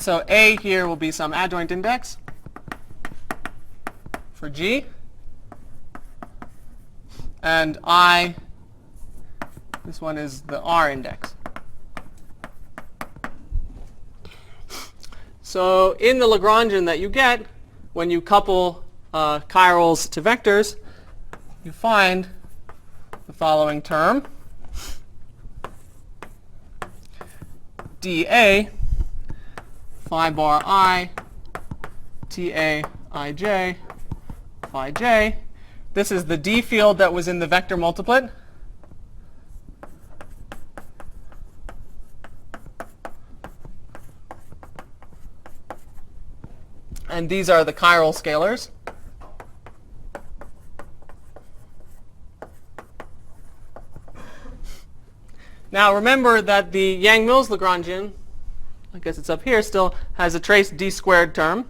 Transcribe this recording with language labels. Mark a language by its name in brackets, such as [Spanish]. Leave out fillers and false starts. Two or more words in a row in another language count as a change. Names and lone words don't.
[English] So A here will be some adjoint index for G, and I, this one is the R index. So in the Lagrangian that you get when you couple chirals to vectors, you find the following term: dA phi bar I TA ij phi j. This is the D field that was in the vector multiplet. And these are the chiral scalars. Now remember that the Yang-Mills Lagrangian, I guess it's up here, still has a trace d squared term.